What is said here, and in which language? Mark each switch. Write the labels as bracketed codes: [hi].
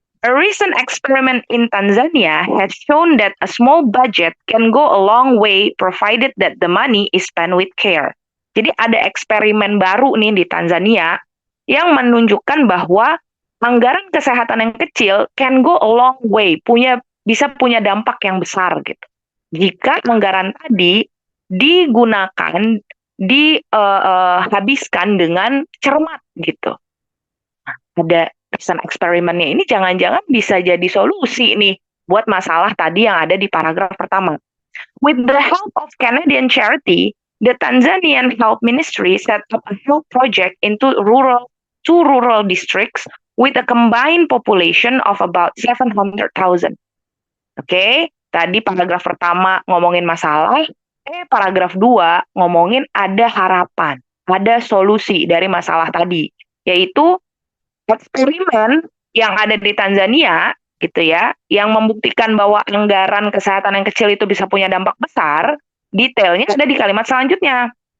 [en] A recent experiment in Tanzania has shown that a small budget can go a long way provided that the money is spent with care. [id] Jadi ada eksperimen baru nih di Tanzania yang menunjukkan bahwa anggaran kesehatan yang kecil [en] can go a long way, [id] bisa punya dampak yang besar gitu. Jika anggaran tadi digunakan, dihabiskan dengan cermat gitu. Nah, ada recent eksperimennya ini jangan-jangan bisa jadi solusi nih buat masalah tadi yang ada di paragraf pertama. [en] With the help of Canadian charity, the Tanzanian Health Ministry set up a health project into two rural districts with a combined population of about 700,000. [id] Oke, tadi paragraf pertama ngomongin masalah, paragraf 2 ngomongin ada harapan, ada solusi dari masalah tadi, yaitu eksperimen yang ada di Tanzania gitu ya, yang membuktikan bahwa anggaran kesehatan yang kecil itu bisa punya dampak besar, detailnya ada di kalimat selanjutnya.